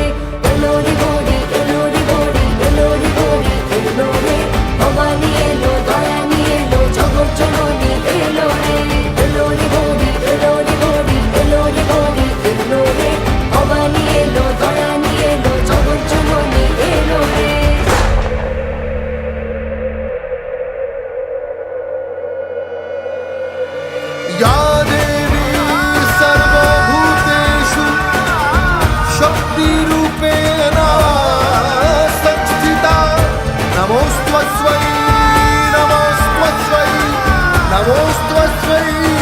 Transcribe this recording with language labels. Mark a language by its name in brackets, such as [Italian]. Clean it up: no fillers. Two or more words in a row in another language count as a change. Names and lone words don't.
[Bangla] এলো রে গৌরী, এলো রে গৌরী, এলো রে গৌরী, এলো রে ভবানী, এলো দয়ানী, এলো জগৎ জননী, এলো রে। এলো রে গৌরী, এলো রে গৌরী, এলো রে গৌরী, এলো রে ভবানী, এলো দয়ানী, এলো জগৎ জননী, এলো রে। [Sanskrit] या देवी सर्वभूतेषु शक्तिरूपेण संस्थिता, नमोस्तस्मै नमोस्तस्मै नमोस्तस्मै